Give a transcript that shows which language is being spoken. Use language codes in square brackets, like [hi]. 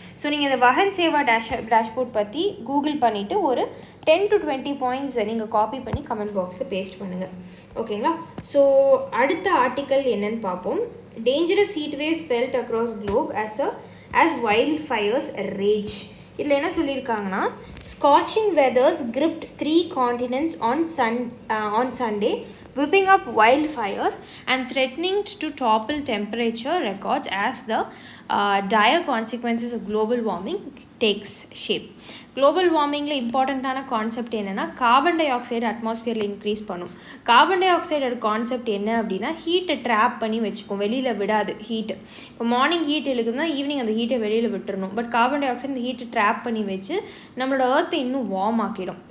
[ta] So நீங்கள் இந்த வஹன் Seva dashboard பற்றி கூகுள் பண்ணிவிட்டு ஒரு 10 to 20 பாயிண்ட்ஸ் நீங்கள் காப்பி பண்ணி கமெண்ட் பாக்ஸில் பேஸ்ட் பண்ணுங்கள். ஓகேங்களா, ஸோ அடுத்த ஆர்டிக்கல் என்னன்னு பார்ப்போம். [en] Dangerous heat waves felt across globe as wildfires rage. [ta] இதில் என்ன சொல்லியிருக்காங்கன்னா, [en] scorching weathers gripped 3 continents on Sunday, whipping up wildfires and threatening to topple temperature records as the dire consequences of global warming takes shape. [ta] Global வார்மிங்கில் இம்பார்ட்டண்ட்டான concept என்னென்னா, carbon di oxide அட்மாஸ்ஃபியரில் increase பண்ணும். Carbon tie ஆக்சைடோட concept என்ன அப்படின்னா, ஹீட்டை drop பண்ணி வச்சுக்கும், வெளியில் விடாது ஹீட்டு. இப்போ மார்னிங் ஹீட் இருக்குதுன்னா ஈவினிங் அந்த ஹீட்டை வெளியில் விட்டுறணும். பட் கார்பன் டை ஆக்சைடு இந்த ஹீட்டை ட்ராப் பண்ணி வச்சு நம்மளோட எர்த்தை இன்னும் வார்ம் ஆக்கிடும்.